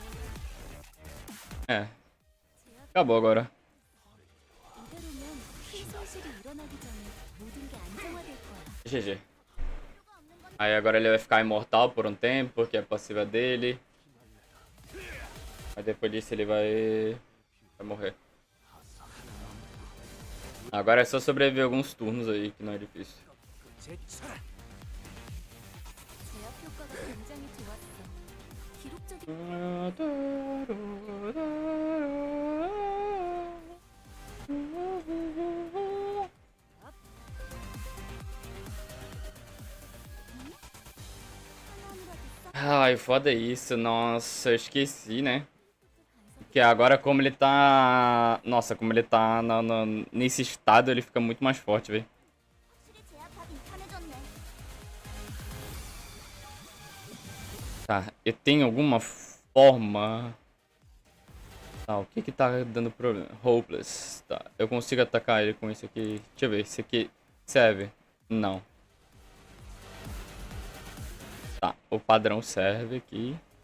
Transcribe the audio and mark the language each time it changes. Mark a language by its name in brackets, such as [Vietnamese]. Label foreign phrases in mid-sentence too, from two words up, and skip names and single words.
[Portuguese] É. Acabou agora. [Korean] 이대로면 큰 [Portuguese] GG. Aí agora ele vai ficar imortal por um tempo, porque é passiva dele. Aí depois disso ele vai morrer. Agora é só sobreviver alguns turnos aí, que não é difícil. [Korean] 제압 효과가 굉장히 좋았어. 기록적인 [Portuguese] Ai, foda isso. Nossa, eu esqueci, né? Que agora como ele tá... Nossa, como ele tá nesse estado, ele fica muito mais forte, velho. [Korean] 확실히 제압하긴 편해졌네. [Portuguese] Tá, eu tenho alguma forma... Tá, o que que tá dando problema? Hopeless. Tá, eu consigo atacar ele com isso aqui. Deixa eu ver, esse aqui serve? Não. Tá, o padrão serve aqui.